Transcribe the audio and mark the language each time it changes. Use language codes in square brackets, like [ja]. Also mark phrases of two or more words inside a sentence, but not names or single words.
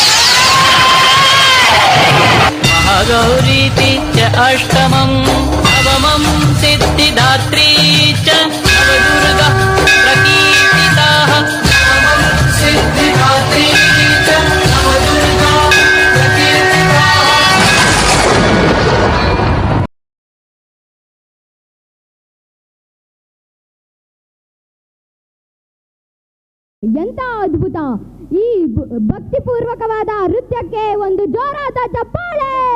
[sa] महागौरीति च अष्टमं नवमं सिद्धिदात्री च नवदुर्गा प्रकीर्तिताः सिद्धिदात्री च नवदुर्गा प्रकीर्तिताः. [kn] ಎಂತ ಅದ್ಭುತ! ಈ ಭಕ್ತಿಪೂರ್ವಕವಾದ ನೃತ್ಯಕ್ಕೆ ಒಂದು ಜೋರಾದ ಚಪ್ಪಾಳೆ.